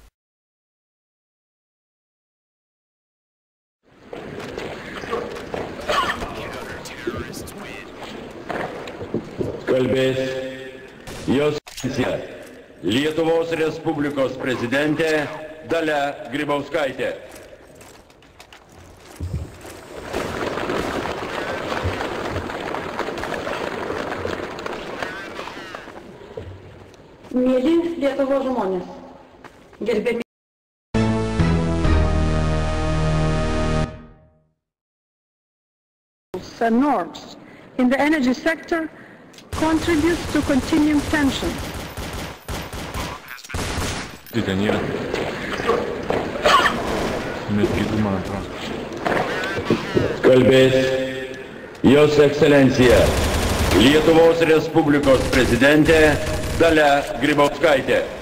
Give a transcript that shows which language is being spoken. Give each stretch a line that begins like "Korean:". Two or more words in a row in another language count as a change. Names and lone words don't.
Lithuanian: Kalbės jos Lietuvos Respublikos prezidentė Dalia Grybauskaitė. Mieli Lietuvos žmonės, gerbiami.
English: And norms in the energy sector contributes to continuing tension.
Lithuanian: Ten yra. Netgi man atrodo. Kalbės jos ekscelencija Lietuvos Respublikos prezidentė Dalia Grybauskaitė.